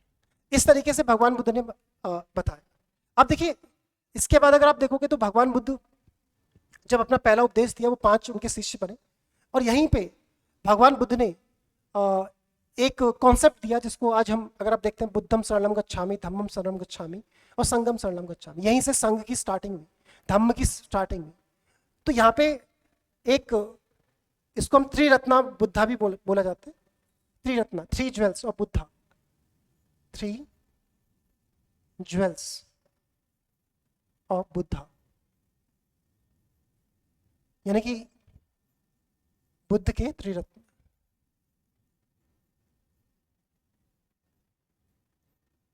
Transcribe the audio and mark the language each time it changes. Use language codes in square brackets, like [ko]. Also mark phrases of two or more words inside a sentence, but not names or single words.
[hi] इस तरीके से भगवान बुद्ध ने बताया। अब देखिए इसके बाद अगर आप देखोगे तो भगवान बुद्ध जब अपना पहला उपदेश दिया वो 5 उनके शिष्य बने, और यहीं पे भगवान बुद्ध ने एक कॉन्सेप्ट दिया जिसको आज हम अगर आप देखते हैं, [pi] बुद्धम शरणम गच्छामि, धम्मम शरणम गच्छामि और संघम शरणम गच्छामि। [hi] यहीं से संघ की स्टार्टिंग हुई, धम्म की स्टार्टिंग हुई। तो यहाँ पे एक इसको हम त्रिरत्ना बुद्धा भी बोला जाता है। त्रिरत्ना, [en] 3 jewels of Buddha, 3 jewels of Buddha, [hi] यानी कि बुद्ध के त्रिरत्न।